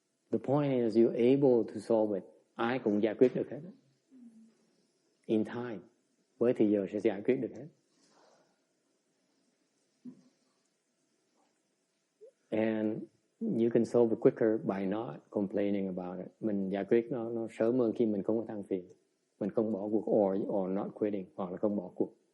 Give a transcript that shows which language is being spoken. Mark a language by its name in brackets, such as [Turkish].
[English] The point is you're able to solve it. [Vietnamese] Ai cũng giải quyết được hết. [English] In time. [Vietnamese] Với thời giờ sẽ giải quyết được hết. [English] And you can solve it quicker by not complaining about it. [Vietnamese] Mình giải quyết nó sớm hơn khi mình không có than phiền. Mình không bỏ cuộc [English] or not quitting, [Vietnamese] hoặc là không bỏ cuộc.